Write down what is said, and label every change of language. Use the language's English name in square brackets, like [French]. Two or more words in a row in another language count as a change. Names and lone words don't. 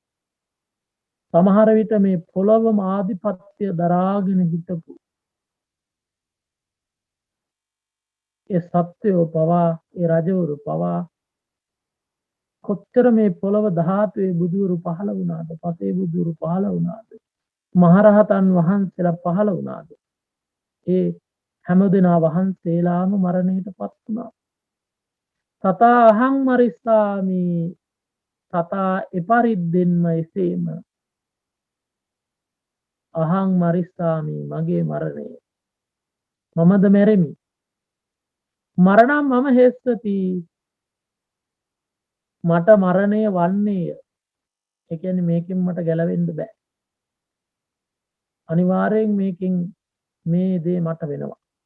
[Sinhala] සමහර විට මේ පොළොවම ආධිපත්‍ය දරාගෙන හිටපු ඒ සත්වයෝ පවා ඒ රජවරු පවා කොච්චර මේ පොළොව ධාතුවේ බුදුරු පහළ වුණාද, පසේ බුදුරු පහළ වුණාද, මහරහතන් වහන්සේලා පහළ වුණාද, ඒ හැමදෙනා වහන්සේලාම මරණයටපත් වුණා. [Pali] තථා අහං මරිස්සාමි තථා [Sinhala] එපරිද්දෙන්ම එසේම [Pali] අහං මරිස්සාමි [Sinhala] මගේ මරණය මමද මැරෙමි. [Pali] මරණම් මම හෙස්සති [Sinhala] මට මරණය වන්නේය. ඒ කියන්නේ මේකෙන් මට ගැලවෙන්න බෑ. අනිවාර්යෙන් මේකෙන් මේ දේ මට වෙනවා.